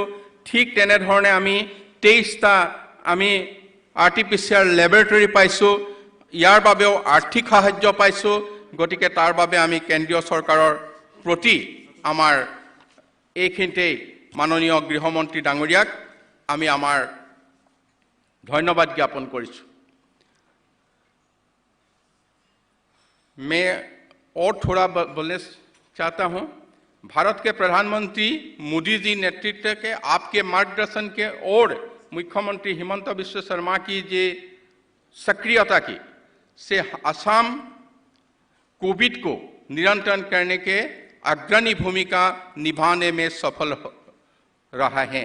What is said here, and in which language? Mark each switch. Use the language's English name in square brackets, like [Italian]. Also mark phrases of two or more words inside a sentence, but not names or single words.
[Assamese] ঠিক তেনেধৰণে আমি 23টা আমি [English] artificial laboratory [Assamese] পাইছোঁ। ইয়াৰ বাবেও আৰ্থিক সাহায্য পাইছোঁ। গতিকে তাৰ বাবে আমি কেন্দ্ৰীয় চৰকাৰৰ প্ৰতি আমাৰ এইখিনিতেই মাননীয় গৃহমন্ত্ৰী ডাঙৰীয়াক আমি আমাৰ ধন্যবাদ জ্ঞাপন কৰিছোঁ। [Hindi] मैं और थोड़ा बोलना चाहता हूँ। भारत के प्रधानमंत्री मोदी जी नेतृत्व के आपके मार्गदर्शन के और मुख्यमंत्री हिमंत बिश्व शर्मा की जे सक्रियता की से असम कोविड को नियंत्रण करने के अग्रणी भूमिका निभाने में सफल रहा है।